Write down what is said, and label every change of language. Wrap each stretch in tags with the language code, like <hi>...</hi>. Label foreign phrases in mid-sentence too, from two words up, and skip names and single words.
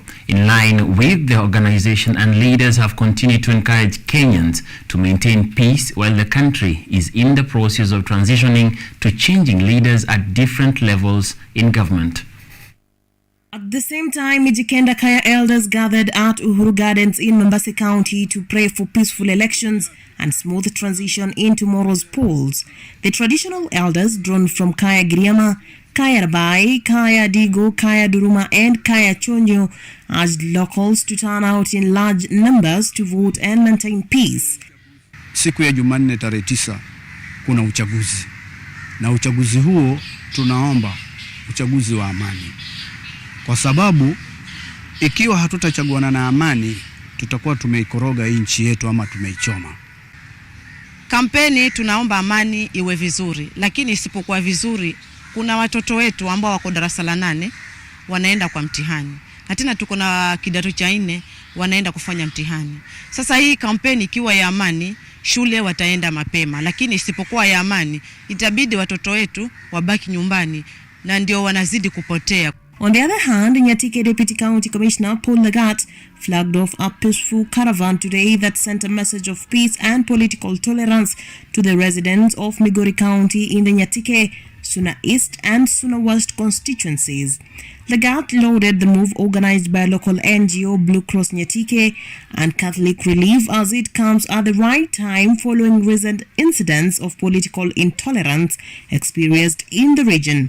<en>In line with the organization, and leaders have continued to encourage Kenyans to maintain peace while the country is in the process of transitioning to changing leaders at different levels in government. At the same time, Mijikenda Kaya elders gathered at Uhuru Gardens in Mombasa County to pray for peaceful elections and smooth transition in tomorrow's polls. The traditional elders drawn from Kaya Giriama, Kaya Rabai, Kaya Digo, Kaya Duruma and Kaya Chonyo urged locals to turn out in large numbers to vote and maintain peace.</en> <sw>Siku ya Jumanne tarehe 9 kuna uchaguzi. Na uchaguzi huo tunaomba uchaguzi wa amani. Kwa sababu ikiwa hatutachaguana na amani, tutakuwa tumeikoroga nchi yetu ama tumeichoma. Kampeni tunaomba amani iwe vizuri, lakini isipokuwa vizuri, kuna watoto wetu ambao wako darasa la 8 wanaenda kwa mtihani. Na tena tuko na kidato cha 4 wanaenda kufanya mtihani. Sasa hii kampeni ikiwa ya amani, shule wataenda mapema, lakini isipokuwa ya amani, itabidi watoto wetu wabaki nyumbani na ndio wanazidi kupotea.</sw> <en>On the other hand, Nyatike Deputy County Commissioner Paul Lagat flagged off a peaceful caravan today that sent a message of peace and political tolerance to the residents of Migori County in the Nyatike, Suna East and Suna West constituencies. Lagat lauded the move organized by local NGO Blue Cross Nyatike and Catholic Relief as it comes at the right time following recent incidents of political intolerance experienced in the region.</en>